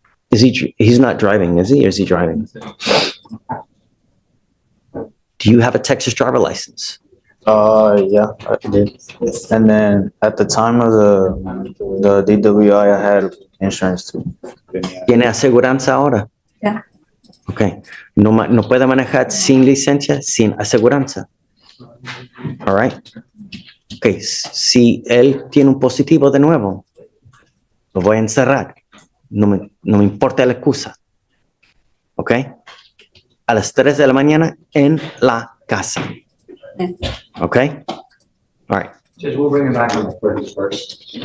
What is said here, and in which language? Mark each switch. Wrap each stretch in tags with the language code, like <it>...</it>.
<en>He's not driving, is he? Or is he driving? Do you have a Texas driver license? Yeah, I did. And then at the time of the DWI, I had insurance too.</en> <es>¿Tiene aseguranza ahora? Ya.</es> <en>Ok.</en> <es>No puede manejar sin licencia, sin aseguranza.</es> <en>All right.</en> <es>Ok. Si él tiene un positivo de nuevo, lo voy a encerrar. No me importa la excusa. Ok. A las 3 de la mañana en la casa.</es> <en>Okay? All right. Just we'll bring it back on the 31st.</en>